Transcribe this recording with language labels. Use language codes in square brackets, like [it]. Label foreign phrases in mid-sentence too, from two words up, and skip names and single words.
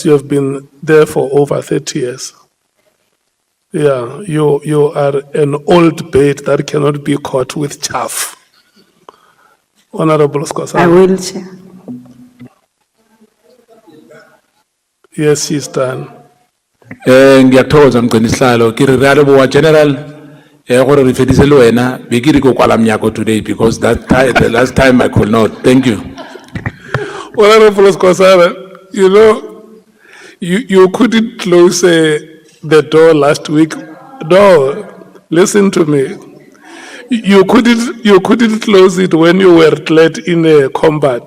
[en] You have been there for over 30 years. Yeah, you are an old bait that cannot be caught with chaff. Honorable Scosa. I will, Chair. Yes, she's done. [nr] Ngiyathokoza Mgcinihlalo [st] ke re re a leboha General gore re fedise le wena be ke re go kwala mnyako [en] today because the last time I could not. Thank you. Honorable Scosa, you know, you couldn't close the door last week. No, listen to me. You couldn't close it when you were led in a combat.